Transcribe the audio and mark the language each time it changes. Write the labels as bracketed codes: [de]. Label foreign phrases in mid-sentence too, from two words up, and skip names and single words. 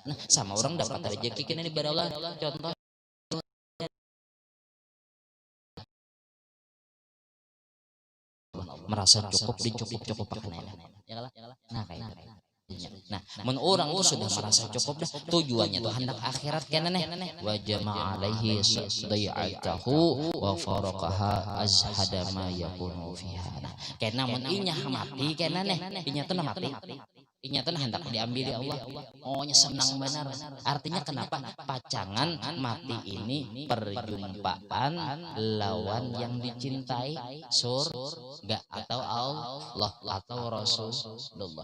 [bjn] Nah sama orang dapat rezeki kini diberi Allah. Contoh merasa cukup dicukup pakai. Nah kayak gitu. Nah, mun orang tuh sudah merasa cukup dah, tujuannya tuh hendak akhirat kena nih. [ar] وجمع عليه ضيعته وفرقها أزهد ما يكون فيها. [bjn] Nah, kena mun inya mati kena nih, inya tuh mati. Inya tuh hendak diambil ya Allah. Oh nya senang benar. Artinya kenapa? Pacangan mati ini perjumpaan lawan yang dicintai surga atau Allah atau Rasulullah.